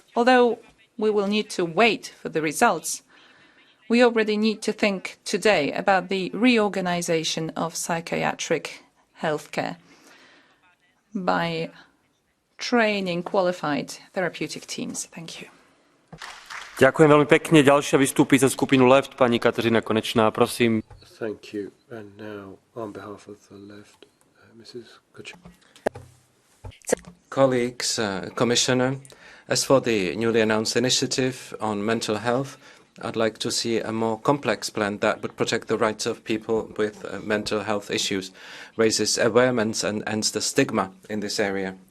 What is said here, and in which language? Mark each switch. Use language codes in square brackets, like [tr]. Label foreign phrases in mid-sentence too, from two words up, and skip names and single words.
[en] Although we will need to wait for the results, we already need to think today about the reorganization of psychiatric healthcare by training qualified therapeutic teams. Thank you. [sk] Ďakujem veľmi pekne. Ďalšia vystúpi za skupinu Left, pani Kateřina Konečná, prosím. [en] Thank you. And now, on behalf of the Left, Mrs. Kuchik. Colleagues, Commissioner, as for the newly announced initiative on mental health, I'd like to see a more complex plan that would protect the rights of people with mental health issues, raises awareness and ends the stigma in this area.